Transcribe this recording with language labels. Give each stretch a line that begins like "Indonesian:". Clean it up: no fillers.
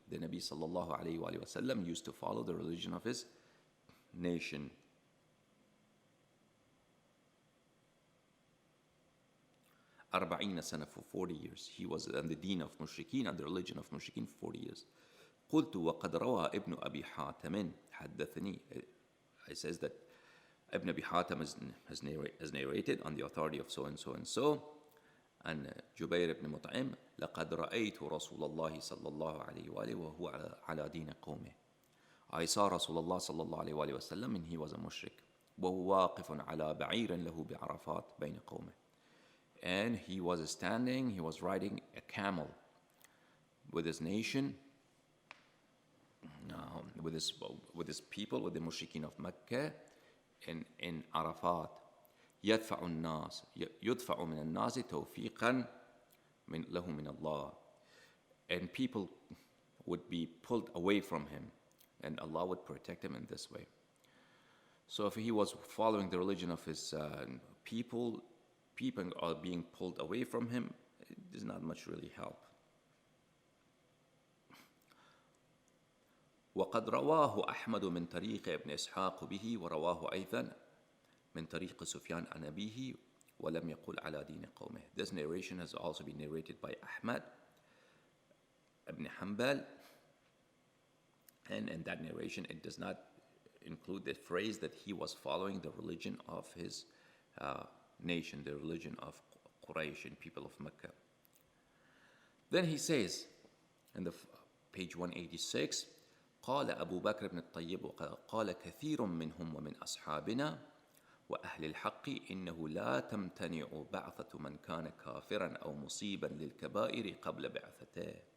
English: The Nabi sallallahu alayhi wa sallam used to follow the religion of his nation.
Arabic: أربعين سنة,
English: for 40 years. He was on the deen of mushrikeen, and the religion of mushrikeen for 40 years.
Arabic: قلت وقد روى ابن أبي حاتم حدثني.
English: It says that Ibn Abi Hatim has narrated on the authority of so and so and so, and Jubayr ibn Mut'im,
Arabic: لقد رأيت رسول الله صلى الله عليه وآله وهو على دين قومه.
English: I saw Rasulullah
Arabic: صلى الله عليه وآله وسلم,
English: and he was a mushrik.
Arabic: وهو واقف على بعير له بعرفات بين قومه.
English: And he was riding a camel with his nation, with his people, with the mushrikeen of Mecca in Arafat.
Arabic: يدفع من الناس توفيقا له من الله.
English: and people would be pulled away from him, and Allah would protect him in this way. So if he was following the religion of his people are being pulled away from him, it does not much really help.
Arabic: وقد رواه أحمد من طريق ابن إسحاق به ورواه أيضا من طريق سفيان عن أبيه ولم يقل على دين قومه.
English: This narration has also been narrated by Ahmad ibn Hanbal, and in that narration it does not include the phrase that he was following the religion of his nation, the religion of Quraysh and people of Mecca. Then he says in the page 186,
Arabic: قال أبو بكر بن الطيب قال كثير منهم ومن أصحابنا وأهل الحق إنه لا تمتنع بعثة من كان كافرا أو مصيبا للكبائر قبل بعثته.